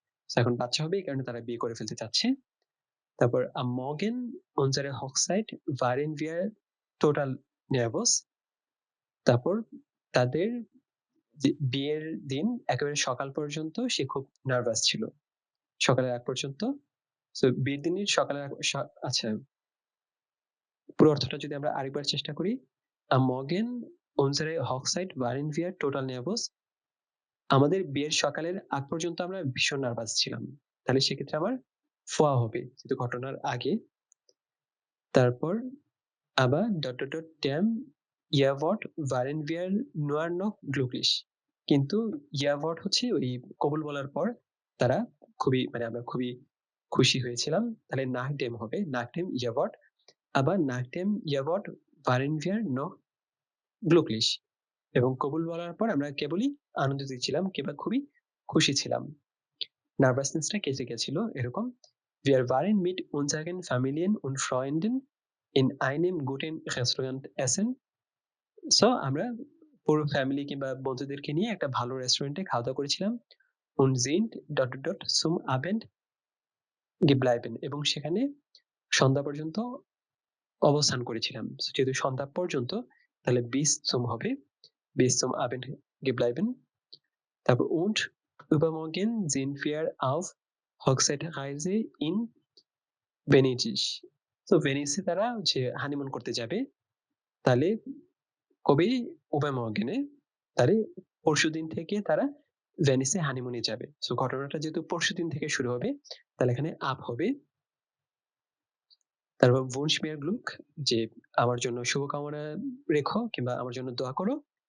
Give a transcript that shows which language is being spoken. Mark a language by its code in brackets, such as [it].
[bn] এখন বাচ্চা হবে, এই কারণে তারা বিয়ে করে ফেলতে চাচ্ছে। তারপর [de] am Morgen unserer Hochzeit waren wir total nervös. [bn] তারপর তাদের যে বিয়ের দিন একেবারে সকাল পর্যন্ত সে খুব নার্ভাস ছিল। সকালের আগ পর্যন্ত। সো বিয়ের দিনের সকালের আচ্ছা, পুরো অর্থটা যদি আমরা আরেকবার চেষ্টা করি। [de] Am Morgen unserer Hochzeit waren wir total nervös. [bn] আমাদের বিয়ের সকালের আগ পর্যন্ত আমরা ভীষণ নার্ভাস ছিলাম। তাহলে সেক্ষেত্রে আমার ফোয়া হবে, যেহেতু ঘটনার আগে। তারপর আবার ... [de] dem Jawort waren wir nur noch glücklich. [bn] কিন্তু Jawort হচ্ছে ওই কবুল বলার পর তারা খুবই, মানে আমরা খুবই খুশি হয়েছিলাম। [de] তাহলে nach dem হবে, nach dem Jawort. আবার nach dem Jawort waren wir noch glücklich. [bn] এবং কবুল বলার পর আমরা কেবলই আনন্দিত ছিলাম কিংবা খুবই খুশি ছিলাম। নার্ভাসনেসটা কেটে গেছিল এরকম। [de] Wir waren mit unseren Familien und Freunden in einem guten Restaurant essen. [bn] So আমরা পুরো ফ্যামিলি কিংবা বন্ধুদেরকে নিয়ে একটা ভালো রেস্টুরেন্টে খাওয়া-দাওয়া করেছিলাম। [de] Und sind ... zum Abend geblieben, [bn] এবং সেখানে সন্ধ্যা পর্যন্ত অবস্থান করেছিলাম। যেহেতু সন্ধ্যা পর্যন্ত, তাহলে bis zum হবে, [de] bis zum Abend geblieben. তারপর und übermorgen sind wir auf Hochzeitsreise in Venedig. [bn] তো ভেনিসে তারা যে হানিমুন করতে যাবে। তাহলে কবে? übermorgen এ, তাহলে পরশুদিন থেকে তারা ভেনিসে হানিমুনে যাবে। সো ঘটনাটা যেহেতু পরশুদিন থেকে শুরু হবে, তাহলে এখানে আপ হবে। তারপর [de] wünsch mir Glück, [bn] যে আমার জন্য শুভকামনা রেখো কিংবা আমার জন্য দোয়া করো।